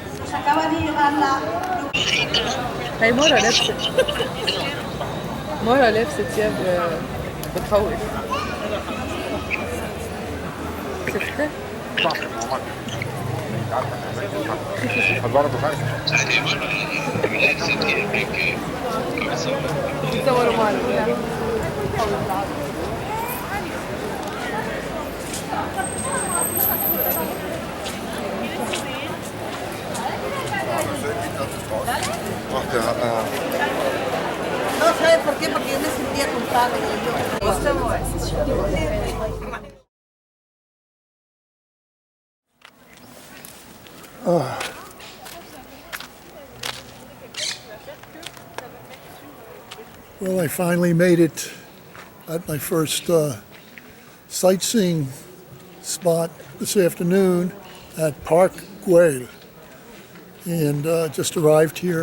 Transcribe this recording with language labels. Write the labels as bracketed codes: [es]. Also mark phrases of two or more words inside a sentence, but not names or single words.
[ar] هي مرة لابسة ثياب بتخوف. شفتها؟ تصوروا معنا. [es] No sabes por qué, porque yo me sentía culpable. [en] Well, I finally made it at my first sightseeing spot this afternoon at Park Guell, and just arrived here.